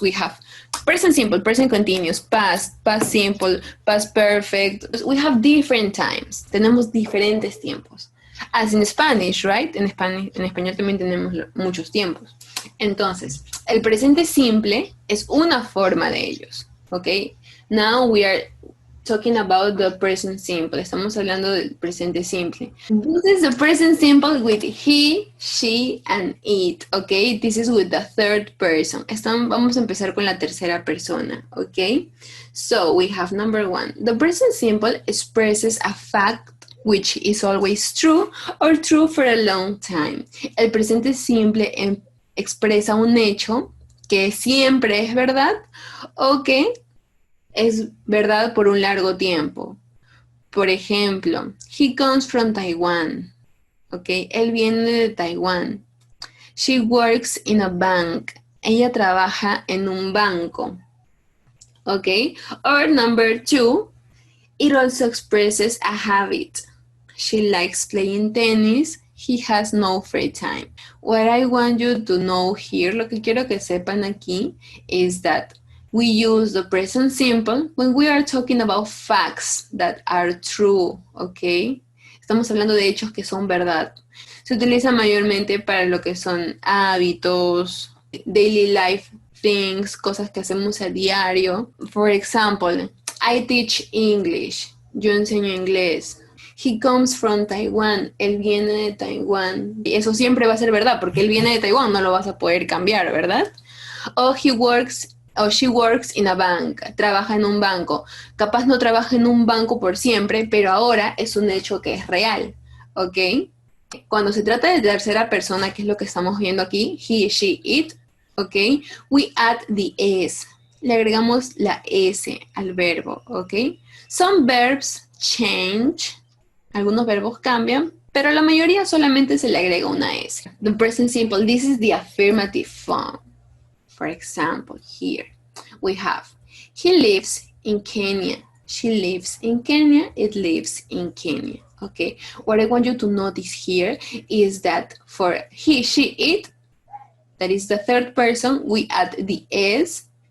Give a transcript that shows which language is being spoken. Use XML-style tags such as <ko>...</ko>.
<en>We have present simple, present continuous, past, past simple, past perfect. We have different times.</en> <es>Tenemos diferentes tiempos.</es> <en>As in Spanish, right?</en> <es>En español también tenemos muchos tiempos. Entonces, el presente simple es una forma de ellos. ¿Ok?</es> <en>Now we are talking about the present simple.</en> <es>Estamos hablando del presente simple.</es> <en>This is the present simple with he, she, and it, okay? This is with the third person.</en> <es>Vamos a empezar con la tercera persona, okay?</es> <en>So, we have number 1. The present simple expresses a fact which is always true or true for a long time.</en> <es>El presente simple expresa un hecho que siempre es verdad o que es verdad por un largo tiempo. Por ejemplo,</es> <en>he comes from Taiwan. ¿Ok?</en> <es>Él viene de Taiwán.</es> <en>She works in a bank.</en> <es>Ella trabaja en un banco. ¿Ok?</es> <en>Or number 2, it also expresses a habit. She likes playing tennis. He has no free time. What I want you to know here,</en> <es>lo que quiero que sepan aquí,</es> <en>is that we use the present simple when we are talking about facts that are true, ¿ok?</en> <es>Estamos hablando de hechos que son verdad. Se utiliza mayormente para lo que son hábitos,</es> <en>daily life things,</en> <es>cosas que hacemos a diario.</es> <en>For example, I teach English.</en> <es>Yo enseño inglés.</es> <en>He comes from Taiwan.</en> <es>Él viene de Taiwán. Y eso siempre va a ser verdad, porque él viene de Taiwán, no lo vas a poder cambiar, ¿verdad? O</es> <en>she works in a bank.</en> <es>Trabaja en un banco. Capaz no trabaja en un banco por siempre, pero ahora es un hecho que es real, ¿ok? Cuando se trata de tercera persona, que es lo que estamos viendo aquí, he, she, it, ¿ok?</es> <en>We add the s.</en> <es>Le agregamos la s al verbo, ¿ok?</es> <en>Some verbs change.</en> <es>Algunos verbos cambian, pero la mayoría solamente se le agrega una s.</es> <en>The present simple, this is the affirmative form. For example, here we have, he lives in Kenya. She lives in Kenya. It lives in Kenya. Okay. What I want you to notice here is that for he, she, it, that is the third person, we add the s.</en>